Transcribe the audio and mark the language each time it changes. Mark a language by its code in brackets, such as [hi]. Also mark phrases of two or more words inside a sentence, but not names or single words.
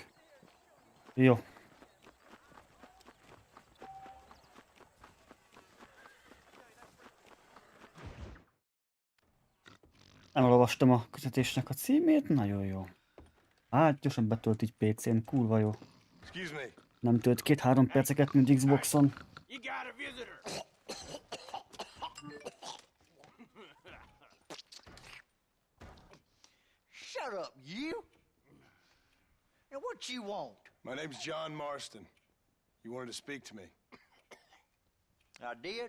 [hu] Jó. Nem olvastam a kötetésnek a címét, nagyon jó. Hát, gyorsan betölt így PC-n, kurva jó. [en] Excuse me. [hu] Nem tölt 2-3 perceket, mint Xboxon. [en] You got a visitor. Shut up, you! And what you want? My name's John Marston. You wanted to speak to me. I did?